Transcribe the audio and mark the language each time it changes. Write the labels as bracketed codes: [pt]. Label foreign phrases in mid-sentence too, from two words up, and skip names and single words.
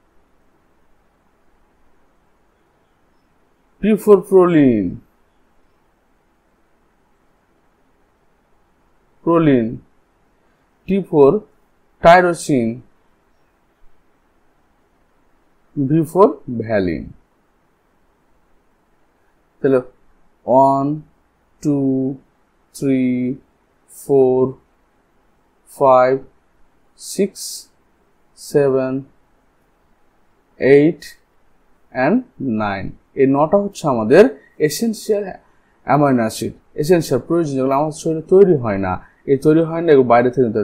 [en] P for proline, T for tyrosine, V for valine। [bn] তাহলে 1 2 3 4 5 6 7 8 and 9, এই 9টা হচ্ছে আমাদের [en] essential amino acid, [bn] এসেনশিয়াল প্রয়োজন, যেগুলো আমাদের শরীরে তৈরি হয় না, এই তৈরি হয় না, এগুলো বাইরে থেকে নিতে হয়।